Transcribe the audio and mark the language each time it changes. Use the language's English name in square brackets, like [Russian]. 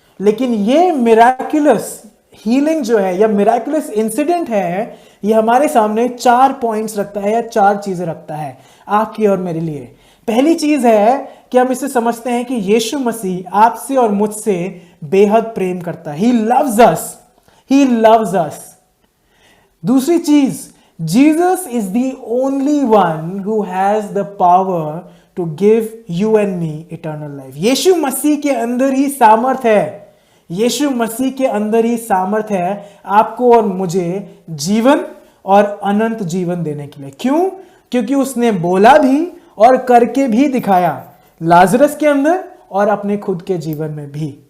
[Hindi] लेकिन ये miraculous healing जो है या मिराकुलस इंसिडेंट है, ये हमारे सामने 4 पॉइंट्स रखता है या 4 चीजें रखता है आपकी और मेरे लिए। पहली चीज है कि हम इसे समझते हैं कि यीशु मसीह आपसे और मुझसे बेहद प्रेम करता है। [English] He loves us. He loves us. [Hindi] दूसरी चीज, [English] Jesus is the only one who has the power to give you and me eternal life. [Hindi] यीशु मसीह के अंदर ही सामर्थ है, यीशु मसीह के अंदर ही सामर्थ है आपको और मुझे जीवन और अनंत जीवन देने के लिए। क्यों? क्योंकि उसने बोला भी और करके भी दिखाया, लाजरस के अंदर और अपने खुद के जीवन में भी।